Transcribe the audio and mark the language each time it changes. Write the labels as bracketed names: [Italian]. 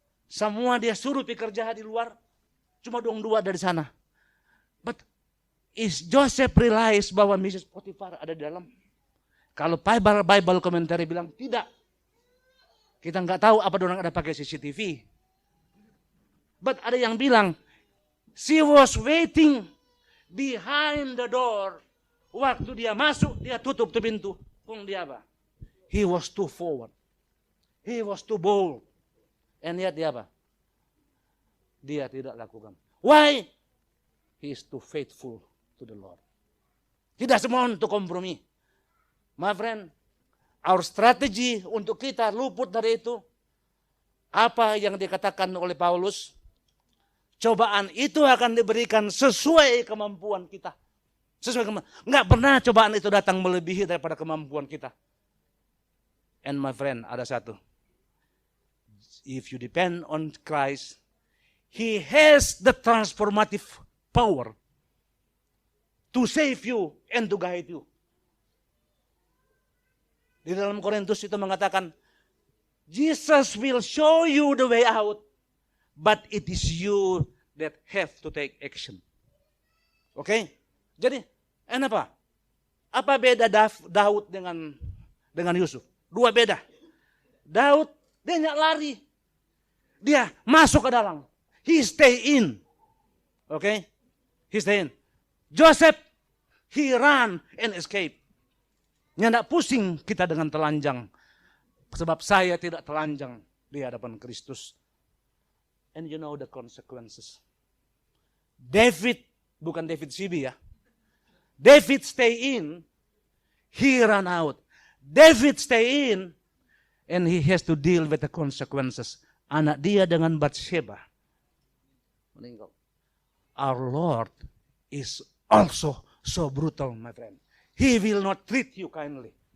[Indonesian] Semua dia suruh pikir jahat di luar, cuma dua dari sana. [English] But is Joseph realize [Indonesian] bahwa Mrs. Potifar ada di dalam? Kalau Bible commentary bilang tidak. Kita nggak tahu apa orang ada pakai CCTV. [English] But [Indonesian] ada yang bilang [English] she was waiting behind the door. [Indonesian] Waktu dia masuk, dia tutup tuh pintu. Kung dia apa? [English] He was too forward. He was too bold. And yet [Indonesian] dia apa? Dia tidak lakukan. [English] Why? He is too faithful to the Lord. [Indonesian] Tidak semua untuk kompromi. [English] My friend, our strategy [Indonesian] untuk kita luput dari itu, apa yang dikatakan oleh Paulus, cobaan itu akan diberikan sesuai kemampuan kita. Enggak pernah cobaan itu datang melebihi daripada kemampuan kita. [English] And my friend, [Indonesian] ada satu. [English] If you depend on Christ, He has the transformative power to save you and to guide you. [Indonesian] Di dalam Korintus itu mengatakan, [English] Jesus will show you the way out, but it is you that have to take action. [Indonesian] Oke? Jadi, apa? Apa beda Daud dengan Yusuf? Dua beda. Daud, dia nggak lari. Dia masuk ke dalam. [English] He stay in. [Indonesian] Oke? He stay in. [English] Joseph, he run and escape. [Indonesian] Nggak pusing kita dengan telanjang. Sebab saya tidak telanjang di hadapan Kristus. [English] And you know the consequences. David, [Indonesian] bukan David Sibi ya. [English] David stay in, he run out. David stay in, and he has to deal with the consequences. [Indonesian] Anak dia dengan Bathsheba meninggal. [English] Our Lord is also so brutal, my friend. He will not treat you kindly.